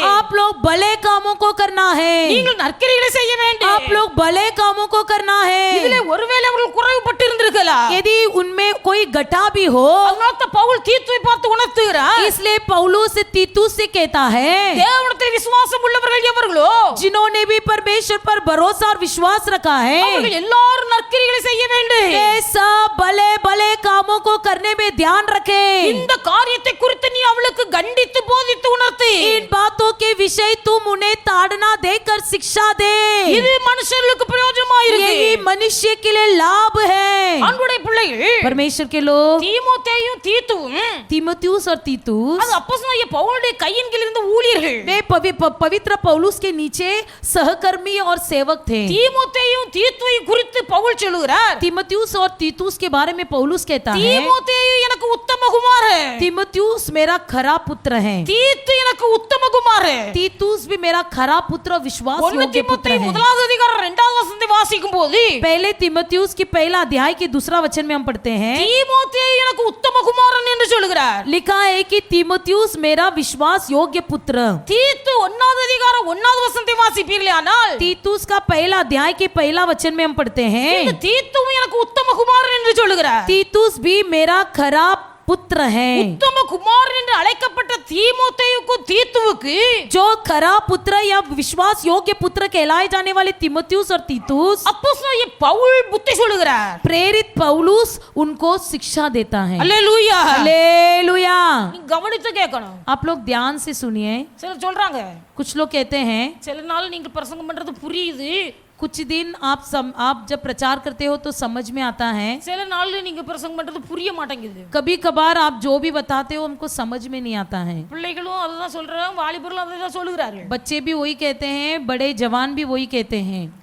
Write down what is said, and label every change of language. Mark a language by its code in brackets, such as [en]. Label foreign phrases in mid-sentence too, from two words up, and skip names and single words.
[hi] आप लोग भले कामों को करना है। [ta] நீங்கள் நற்கிரியைகளை செய்ய வேண்டும். [hi] आप लोग भले कामों को करना [ta] இதிலே [hi] है। [ta] ஒருவேளை அவர்கள் குறைவுபட்டு இருந்திருக்கலாம். [hi] यदि उनमें कोई घटा भी हो, [ta] அதனால பவுல் தீத்துவை பார்த்து உணர்த்துகிறார். [hi] इसलिए पौलुस तीतुस से कहता है, [ta] தேவனிடத்தில் விசுவாசம் உள்ளவர்கள் எவர்களோ [hi] जिन्होंने भी परमेश्वर पर भरोसा और विश्वास रखा है, [ta] அவர்கள் எல்லாரும் நற்கிரியைகளை செய்ய வேண்டும். [hi] वे सब भले भले कामों को करने में ध्यान रखें। [ta] இந்த காரியத்தை குறித்து நீ அவளுக்கு கண்டித்து போதித்து உணர்த்து. [hi] इन बातों के विषय तुम उन्हें ताड़ना देकर शिक्षा दे। [ta] இது மனுஷர்களுக்கு பிரயோஜனமா இருக்கு. [hi] यही मनुष्य के लिए लाभ है। [ta] அன்புடைய பிள்ளைகள், [hi] परमेश्वर के लोग, [ta] தீமோத்தேயும் தீத்துவும் [hi] तीमुथियुस और तीतुस, [ta] அது அப்போஸ்தலனாகிய பவுலுடைய கையின் கீழ் இருந்த ஊழியர்கள். [hi] वे पवित्र पौलुस के नीचे सहकर्मी और सेवक थे। [ta] தீமோத்தேயும் தீத்துவையும் குறித்து பவுல் சொல்லுகிறார். [hi] तीमुथियुस और तीतुस के बारे में पौलुस कहता है, [ta] தீமோத்தேயு எனக்கு உத்தம குமாரன், [hi] तीमुथियुस मेरा खरा पुत्र है, [ta] தீத்து எனக்கு உத்தம குமாரன். [hi] तीतुस भी मेरा खरा पुत्र और विश्वास [ta] ஒன்னு [hi] योग्य पुत्र தீமோத்தேயு है। [ta] முதலாவது அதிகாரம் 2வது வசனத்தை வாசிக்கும் போது [hi] पहले तीमुथियुस की पहला अध्याय के दूसरा वचन में हम पढ़ते हैं, [ta] தீமோத்தேயு எனக்கு உத்தம குமாரன் என்று சொல்லுகிறார். [hi] लिखा है कि तीमुथियुस मेरा विश्वास योग्य पुत्र। [ta] தீத்து 1வது அதிகாரம் 1வது வசனத்தை வாசிப்பீர்களானால் [hi] तीतुस का पहला अध्याय के पहला वचन में हम पढ़ते [ta] இந்த [hi] हैं, [ta] தீத்துவும் எனக்கு உத்தம குமாரன் என்று சொல்லுகிறார். [hi] तीतुस भी मेरा खरा पुत्र है। [ta] உத்தம குமாரன் என்று அழைக்கப்பட்ட தீமோத்தேயுக்கும் தீத்துவுக்கு [hi] जो खरा पुत्र या विश्वास योग्य पुत्र कहलाए जाने वाले तीमुथियुस और तीतुस, [ta] அப்போஸ்தலனாகிய பவுல் புத்தி சொல்லுகிறார். [hi] प्रेरित पौलुस उनको शिक्षा देता है। [ta] அல்லேலூயா. [hi] हालेलुया। [ta] நீ கவனித்து கேட்கணும். [hi] आप लोग ध्यान से सुनिए। [ta] சிலர் சொல்றாங்க, [hi] कुछ लोग कहते हैं, [ta] சில நாள் நீங்க பிரசங்கம் பண்றது புரியுது, [hi] कुछ दिन आप जब प्रचार करते हो तो समझ में आता है, [ta] சில நாள் நீங்க பிரசங்கம் பண்றது புரிய மாட்டேங்குது. [hi] कभी कभार आप जो भी बताते हो हमको समझ में नहीं आता है। [ta] பிள்ளைகளும் அதுதான் சொல்றாங்க, வாலிபர்களும் அதுதான் சொல்லுகிறார்கள். [hi] बच्चे भी वही कहते हैं, बड़े जवान भी वही कहते हैं।